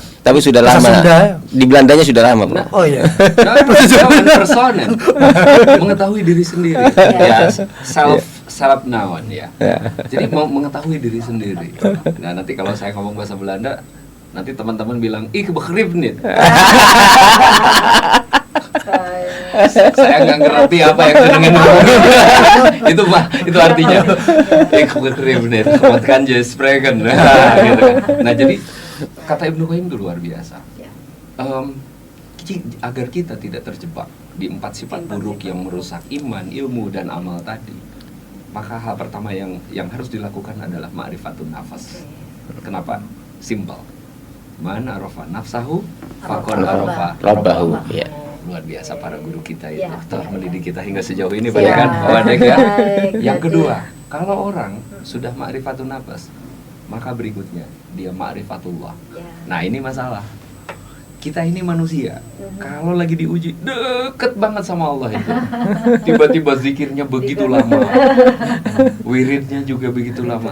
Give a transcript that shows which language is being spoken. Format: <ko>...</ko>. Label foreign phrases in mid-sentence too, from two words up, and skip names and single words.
<id>Tapi sudah Bahasa lama. Sunda. Di Belandanya sudah lama, Bro. Oh iya. Nah, personal, mengetahui diri sendiri, ya</id> <en>self known</en> <id>ya. Jadi mau mengetahui diri sendiri. Nah nanti kalau saya ngomong bahasa Belanda, nanti teman-teman bilang</id> <nl>ik begrijp niet.</nl> <id>Saya nggak ngerti apa yang jenengan ngomong. Itu Pak, itu artinya</id> <nl>ik begrijp niet. Wat kan je spreken?</nl> <id>Gitu kan. Nah jadi kata Ibnu Qayyim itu luar biasa. Agar kita tidak terjebak di 4 sifat buruk yang merusak iman, ilmu, dan amal tadi, maka hal pertama yang harus dilakukan adalah</id> <ar>معرفة النفس.</ar> <id>Kenapa? Simpel.</id> <ar>من عرف نفسه فقد عرف ربه.</ar> <id>Ya. Luar biasa para guru kita itu Ya, telah ya, mendidik kita hingga sejauh ini, Siap. Pak kan? Pak Wadek ya. Baik, Yang jadi- kedua, kalau orang sudah</id> <ar>معرفة النفس,</ar> <id>maka berikutnya dia ma'rifatullah. Ya. Nah ini masalah. Kita ini manusia, kalau lagi diuji deket banget sama Allah itu, tiba-tiba zikirnya begitu lama, wiridnya juga begitu lama.</id>